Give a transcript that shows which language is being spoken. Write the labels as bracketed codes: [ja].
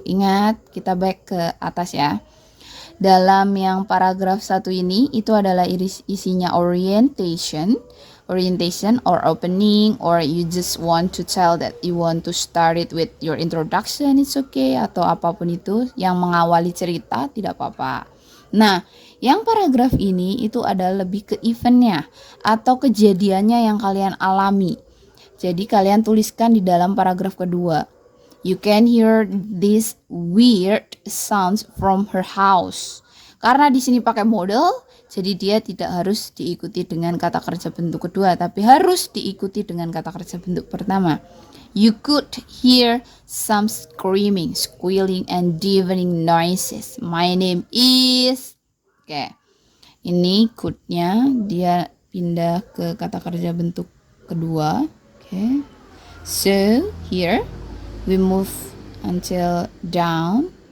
[id] Ingat, kita back ke atas ya. Dalam yang paragraf 1 ini itu adalah isinya [en] orientation or opening, or you just want to tell that you want to start it with your introduction, it's okay, [id] atau apapun itu yang mengawali cerita, tidak apa-apa. Nah, yang paragraf ini itu adalah lebih ke eventnya atau kejadiannya yang kalian alami. Jadi kalian tuliskan di dalam paragraf kedua. [en] You can hear these weird sounds from her house. [id] Karena di sini pakai model, jadi dia tidak harus diikuti dengan kata kerja bentuk kedua, tapi harus diikuti dengan kata kerja bentuk pertama. [en] You could hear some screaming, squealing, and deafening noises. My name is... Oke. [id] Ini could-nya dia pindah ke kata kerja bentuk kedua. Oke. [en] So, here we move until down.